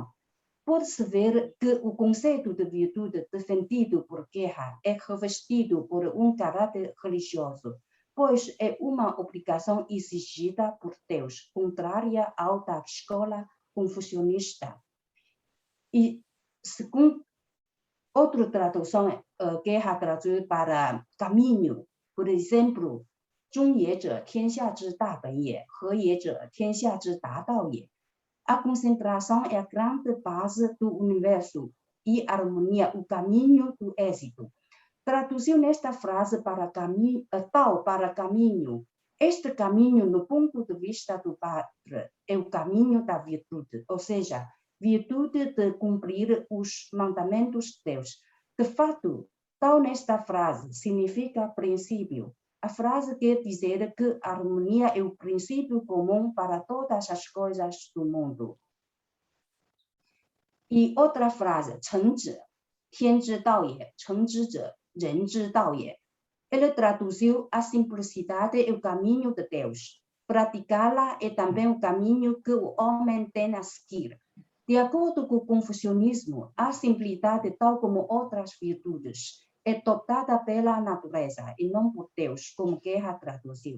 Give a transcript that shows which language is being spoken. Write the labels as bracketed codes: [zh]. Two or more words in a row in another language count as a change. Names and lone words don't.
[pt] Pode-se ver que o conceito de virtude defendido por Guerra é revestido por um caráter religioso, pois é uma obrigação exigida por Deus, contrária ao da escola confucionista. E, segundo outra tradução, Guerra traduziu para caminho, por exemplo, [zh] 中也者，天下之大本也；和也者，天下之大道也。 [pt] A concentração é a grande base do universo e a harmonia, o caminho do êxito. Traduziu nesta frase para tal para caminho. Este caminho, no ponto de vista do padre, é o caminho da virtude, ou seja, virtude de cumprir os mandamentos de Deus. De fato, tal nesta frase significa princípio. A frase quer dizer que a harmonia é o princípio comum para todas as coisas do mundo. E outra frase, [zh] 诚者，天之道也；诚之者，人之道也。 [pt] Ele traduziu a simplicidade é o caminho de Deus. Praticá-la é também o caminho que o homem tem a seguir. De acordo com o confucionismo, a simplicidade, tal como outras virtudes, é dotada pela natureza e não por Deus, como Guerra traduziu.